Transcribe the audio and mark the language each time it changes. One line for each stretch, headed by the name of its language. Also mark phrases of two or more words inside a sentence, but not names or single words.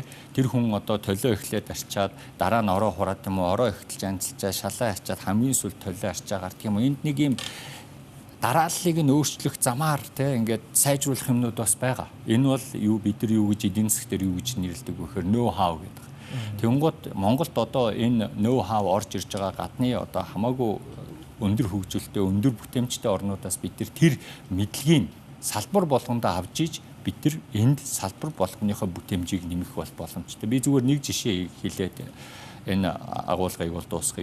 Mongolian: Тэр хүн одоо толио эхлээд арчаад дараа нь ороо хураад юм уу, ороо эхэлж анзалчаа, шалаа арчаад хамгийн сүүл толио арчаа гардаг юм уу. Энд нэг юм дарааллыг нь өөрчлөх замаар тий ингээд сайжруулах юмнууд бас байгаа. Энэ бол юу бид нар юу гэж эдийн засгаар юу гэж нэрлэдэг вэ гэхээр
English: know how
Mongolian: гэдэг. Тэнгууд Монголд одоо энэ
English: know how
Mongolian: орж ирж байгаа гадны одоо хамаагүй өндөр хөгжилтэй, өндөр бүтээмжтэй орнуудаас бид тэр мэдлэгийг салбар болгондоо авч иж бид нар энд салбар болгоныхоо бүтээмжийг нэмэх бол боломжтой. Би зүгээр нэг жишээ хэлээд энэ агуулгыг бол дуусгая.